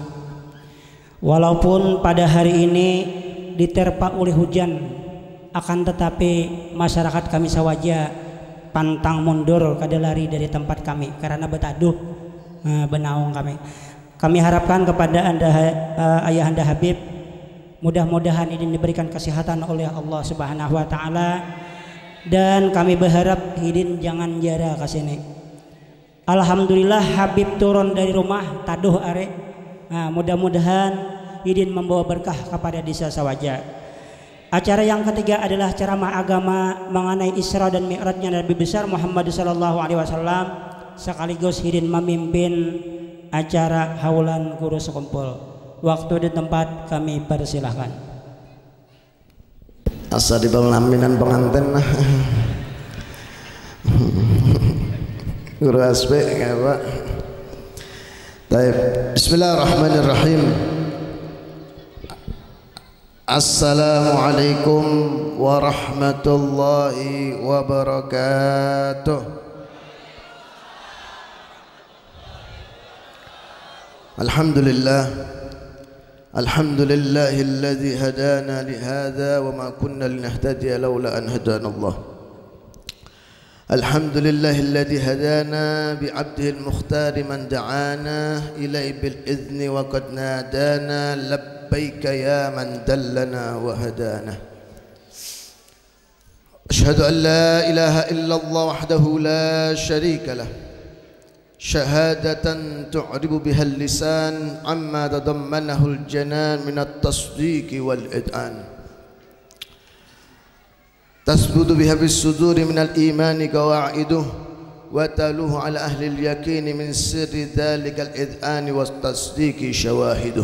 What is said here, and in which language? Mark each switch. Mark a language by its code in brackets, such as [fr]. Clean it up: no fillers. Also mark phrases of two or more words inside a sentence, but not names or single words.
[id] Walaupun pada hari ini diterpa oleh hujan, akan tetapi masyarakat kami Sawaja pantang mundur kada lari dari tempat kami karena betaduh benaung kami. Kami harapkan kepada Anda Ayahanda Habib, mudah-mudahan ini diberikan kesehatan oleh Allah [ar] سبحانه وتعالى, [id] dan kami berharap Hidin jangan jara ke sini. Alhamdulillah Habib turun dari rumah taduh are. Mudah-mudahan Hidin membawa berkah kepada desa Sawaja. Acara yang ketiga adalah ceramah agama mengenai Isra dan Mi'rajnya Nabi besar Muhammad [ar] صلى الله عليه وسلم, [id] sekaligus Hidin memimpin acara haulan guru sekumpul. Waktu dan tempat kami persilahkan. [bjn] Asa di pelaminan pengantin guru aspek ya Pak. [id] Baik, [ar] bismillahirrahmanirrahim. السلام عليكم ورحمة الله وبركاته. الحمد لله، الحمد لله الذي هدانا لهذا وما كنا لنهتدي لولا أن هدانا الله. الحمد لله الذي هدانا بعبده المختار من دعانا إليه بالإذن وقد نادانا لبيك يا من دلنا وهدانا. أشهد أن لا إله إلا الله وحده لا شريك له, شهادة تعرب بها اللسان عما تضمنه الجنان من التصديق والإذعان، تثبت بها بالصدور من الإيمان قواعده، وتلوه على أهل اليقين من سر ذلك الإذعان والتصديق شواهده.